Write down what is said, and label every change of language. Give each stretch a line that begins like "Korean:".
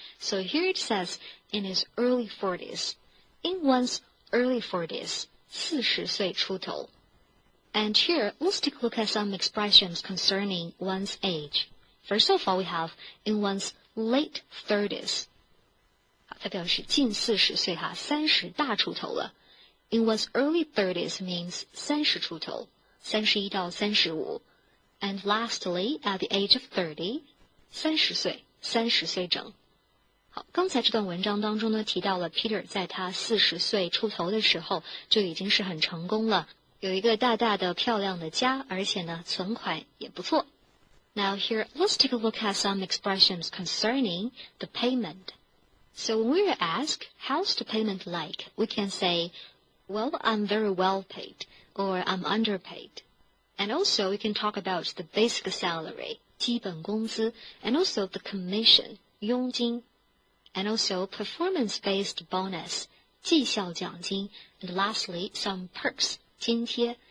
English: So here it says, in his early 40s. In one's early 40s,
Chinese: 40岁出头.
English: And here, let's take a look at some expressions concerning one's age. First of all, we have in one's late 30s.
Chinese: 它表示近40岁哈，30大出头了。
English: In one's early 30s means
Chinese: 30出头，31到35。
English: And lastly, at the age of 30,
Chinese: 30岁，30岁整。好，刚才这段文章当中呢，提到了 Peter 在他40岁出头的时候就已经是很成功了，有一个大大的漂亮的家，而且呢，存款也不错。
English: Now here, let's take a look at some expressions concerning the payment. So when we are asked, how's the payment like? We can say, well, I'm very well paid, or I'm underpaid. And also, we can talk about the basic salary,
Chinese: 基本工资,
English: and also the commission,
Chinese: 佣金,
English: and also performance-based bonus,
Chinese: 绩效奖金,
English: and lastly, some perks,
Chinese: 津贴.